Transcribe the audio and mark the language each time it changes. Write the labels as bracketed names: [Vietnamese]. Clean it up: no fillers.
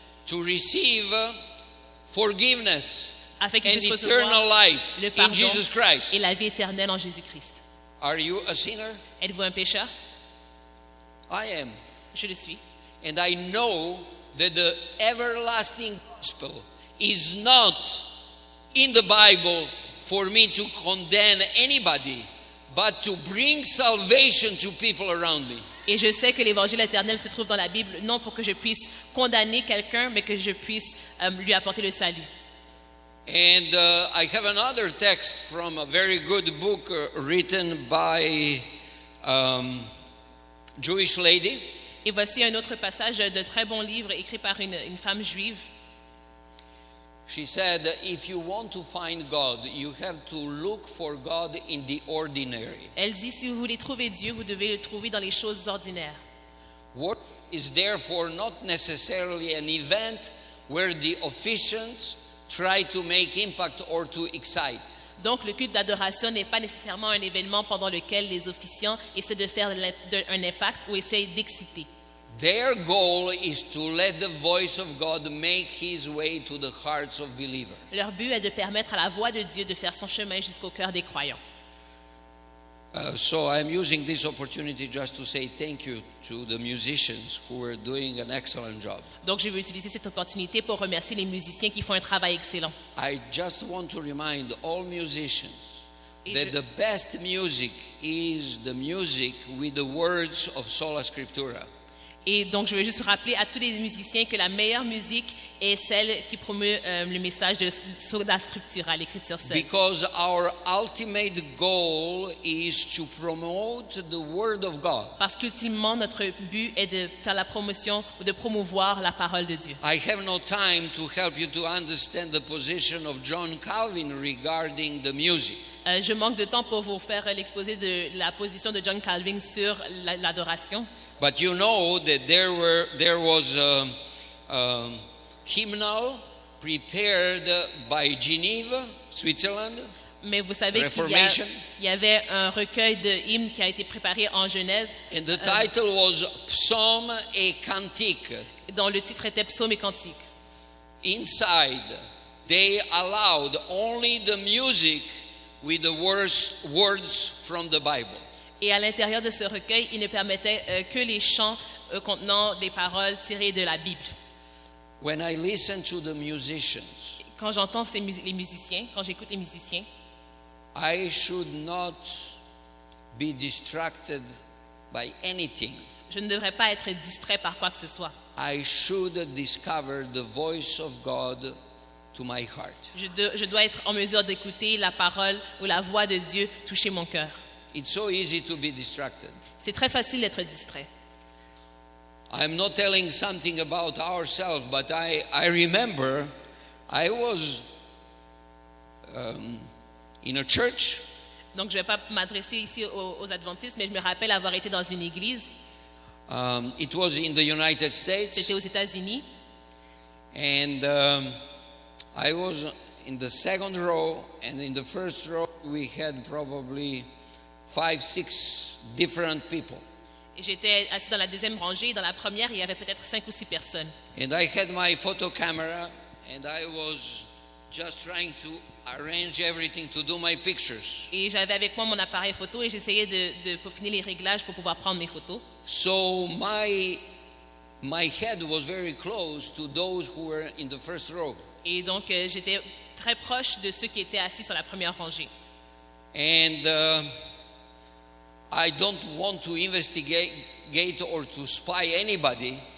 [English] To receive forgiveness [French] Afin qu'ils [English] and [French] puissent [English] eternal [French] recevoir [English] life [French] le [English] in [French] pardon [English] Jesus Christ. [French] et la vie éternelle en Jésus-Christ. [English] Are you a sinner? [French] Êtes-vous un pécheur? [English] I am. [French] Je le suis. [English] And I know that the everlasting gospel is not in the Bible for me to condemn anybody, but to bring salvation to people around me. [French] Et je sais que l'évangile éternel se trouve dans la Bible, non pour que je puisse condamner quelqu'un, mais que je puisse lui apporter le salut. [English] And I have another text from a very good book written by Jewish lady. [French] Et voici un autre passage de très bon livre écrit par une femme juive. [English] She said, if you want to find God, you have to look for God in the ordinary. [French] Elle dit, si vous voulez trouver Dieu, vous devez le trouver dans les choses ordinaires. [English] Worship is therefore not necessarily an event where the officiants try to make impact or to excite. [French] Donc, le culte d'adoration n'est pas nécessairement un événement pendant lequel les officiants essaient de faire un impact ou essayent d'exciter. [English] Their goal is to let the voice of God make his way to the hearts of believers. [French] Leur but est de permettre à la voix de Dieu de faire son chemin jusqu'au cœur des croyants. [English] So I'm using this opportunity just to say thank you to the musicians who are doing an excellent job. [French] Donc, je veux utiliser cette opportunité pour remercier les musiciens qui font un travail excellent. [English] I just want to remind all musicians [French] Et [English] that the best music is the music with the words of Sola Scriptura. [French] Et donc, je veux juste rappeler à tous les musiciens que la meilleure musique est celle qui promeut le message sur la scriptura, l'écriture seule. [English] Because our ultimate goal is to promote the Word of God. [French] Parce qu'ultimement, notre but est de faire la promotion ou de promouvoir la parole de Dieu. [English] I have no time to help you to understand the position of John Calvin regarding the music. [French] Je manque de temps pour vous faire l'exposé de la position de John Calvin sur l'adoration. [English] But you know that there was a hymnal prepared by Geneva, Switzerland. [French] Mais vous savez [English] Reformation. [French] qu'il y avait un recueil de hymnes qui a été préparé en Genève, [English] And the title was Psalm et Cantique. [French] dont le titre était Psaumes et cantiques. [English] Inside, they allowed only the music with the words from the Bible. [French] Et à l'intérieur de ce recueil, il ne permettait que les chants contenant des paroles tirées de la Bible. [English] When I listen to the musicians, [French] Quand j'entends les musiciens, quand j'écoute les musiciens, [English] I should not be distracted by anything. [French] je ne devrais pas être distrait par quoi que ce soit. [English] I should discover the voice of God to my heart. [French] Je dois être en mesure d'écouter la parole ou la voix de Dieu toucher mon cœur. [English] It's so easy to be distracted. [French] C'est très facile d'être distrait. [English] I'm not telling something about ourselves, but I remember I was in a church, [French] Donc, je ne vais pas m'adresser ici aux adventistes, mais je me rappelle avoir été dans une église. [English] it was in the United States, [French] C'était aux États-Unis. [English] and I was in the second row, and in the first row we had probably 5-6 different people. [French] Et j'étais assis dans la deuxième rangée. Dans la première, il y avait peut-être 5 ou 6 personnes. [English] And I had my photo camera, and I was just trying to arrange everything to do my pictures. [French] Et j'avais avec moi mon appareil photo et j'essayais de peaufiner les réglages pour pouvoir prendre mes photos. [English] So my head was very close to those who were in the first row. [French] Et donc, j'étais très proche de ceux qui étaient assis sur la première rangée. [English] And I don't want to investigate or to spy anybody,